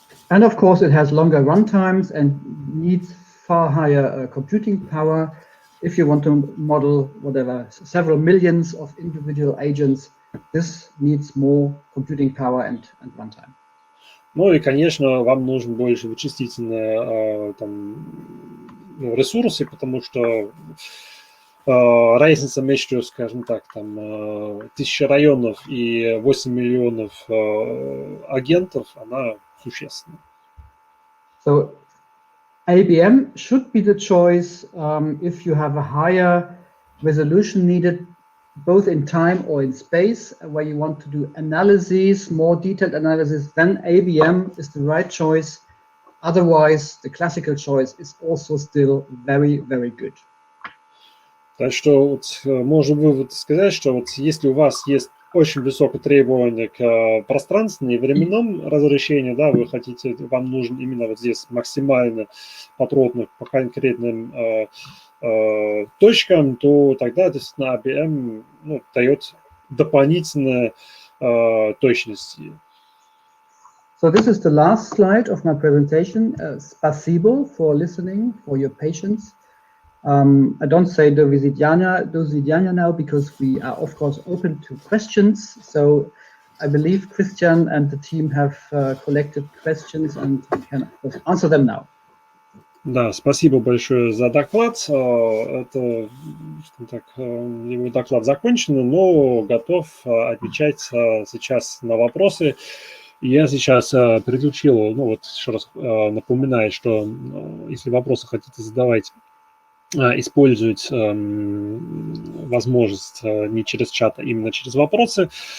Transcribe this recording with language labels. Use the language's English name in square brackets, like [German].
[English] And of course, it has longer run times and needs far higher computing power. If you want to model whatever, several millions of individual agents, this needs more computing power and runtime. [Russian] Ну и, конечно, вам нужен больше вычислительные ресурсы, потому что разница между, скажем так, 1000 районов и 8 миллионов агентов, она существенна. [English] So ABM should be the choice if you have a higher resolution needed, both in time or in space, where you want to do analyses, more detailed analysis, then ABM is the right choice. Otherwise, the classical choice is also still very, very good. [Russian] Так что вот можем вывод сказать, что вот если у вас есть очень высокое требование к пространственному и временному разрешению, да, вы хотите, вам нужен именно вот здесь максимально подробно по конкретным точкам, то тогда действительно ABM дает дополнительную точность. [English] So this is the last slide of my presentation. [Russian] Спасибо [English] for listening, for your patience. I don't say [Russian] do vidania [English] now because we are of course open to questions. So I believe Christian and the team have collected questions and we can of course answer them now. [Russian] Да, спасибо большое за доклад. Это, так, его доклад закончен, но готов отвечать сейчас на вопросы. Я сейчас переключил, еще раз напоминаю, что если вопросы хотите задавать, использовать возможность не через чат, а именно через вопросы.